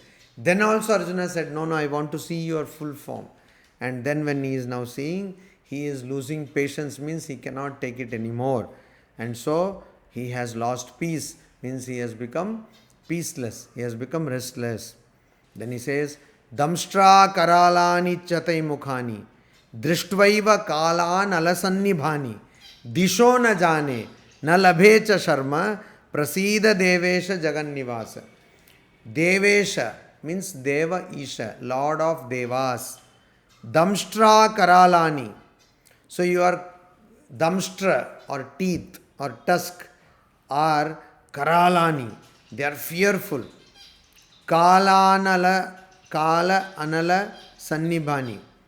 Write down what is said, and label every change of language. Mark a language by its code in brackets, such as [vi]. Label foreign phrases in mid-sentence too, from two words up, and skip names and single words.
[en] Then also Arjuna said, no, I want to see your full form. And then when he is now seeing, he is losing patience, means he cannot take it anymore. And so he has lost peace, means he has become peaceless, he has become restless. Then he says, [sa] Damshtra karalani chatai mukhani, drishtvaiva kalan alasannibhani, disho na jane, na labhecha sharma, prasida devesha jagannivasa. [en] Devesha means Deva Isha, Lord of Devas. [sa] Damshtra karalani. [en] So your damshtra or teeth or tusk are karalani. They are fearful. [sa] Kala anala sannibhani.